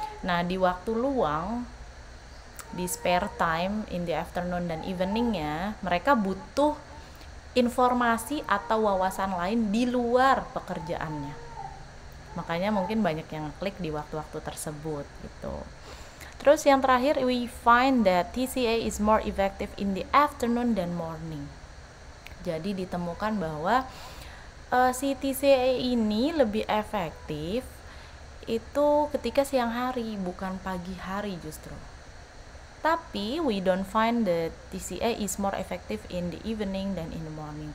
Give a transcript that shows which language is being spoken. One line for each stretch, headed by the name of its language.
Indonesian: Nah, di waktu luang, di
English: spare time in the afternoon
Indonesian: dan eveningnya, mereka butuh informasi atau wawasan lain di luar pekerjaannya. Makanya mungkin banyak yang klik di waktu-waktu tersebut gitu. Terus yang terakhir,
English: we find that TCA is more effective in the afternoon than morning.
Indonesian: Jadi ditemukan bahwa si TCA ini lebih efektif itu ketika siang hari, bukan pagi hari justru. Tapi
English: we don't find that TCA is more effective in the evening than in the morning.